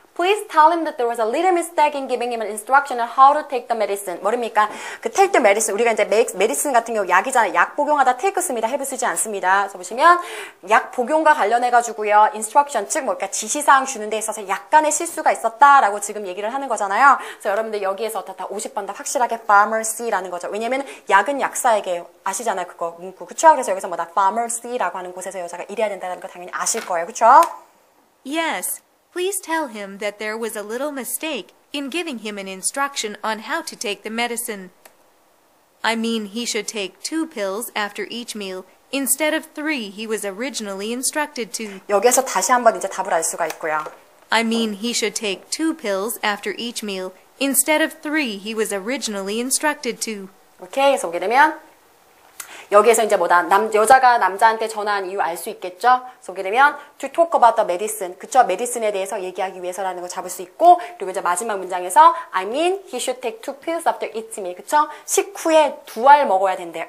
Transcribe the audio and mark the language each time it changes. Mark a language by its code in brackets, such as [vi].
[en] Please tell him that there was a little mistake in giving him an instruction on how to take the medicine. [ko] 뭐랍니까? 그 [en] take the medicine. [ko] 우리가 이제 medicine 같은 경우 약이잖아요. 약 복용하다 take 씁니다. have 쓰지 않습니다. 그래서 보시면 약 복용과 관련해가지고요. instruction, 즉 뭐 그러니까 지시사항 주는 데 있어서 약간의 실수가 있었다라고 지금 얘기를 하는 거잖아요. 그래서 여러분들 여기에서 어떻다 50번 더 확실하게 pharmacy라는 거죠. 왜냐면 약은 약사에게 아시잖아요. 그거 문구. 그쵸? 그래서 여기서 뭐다 pharmacy라고 하는 곳에서 여자가 일해야 된다는 거 당연히 아실 거예요. 그쵸? [en] Yes, please tell him that there was a little mistake in giving him an instruction on how to take the medicine. I mean, he should take 2 pills after each meal instead of 3 he was originally instructed to. [ko] 여기에서 다시 한번 이제 답을 알 수가 있고요. [en] I mean, he should take 2 pills after each meal instead of 3 he was originally instructed to. [ko] 오케이, 그래서 보게 되면 여기에서 이제 뭐다? 여자가 남자한테 전화한 이유 알 수 있겠죠? 그래서 보게 되면 [en] to talk about the medicine. [ko] 그쵸? 메디슨에 대해서 얘기하기 위해서라는 거 잡을 수 있고, 그리고 이제 마지막 문장에서 [en] I mean, he should take 2 pills after each meal. [ko] 그쵸? 식후에 2알 먹어야 된대요.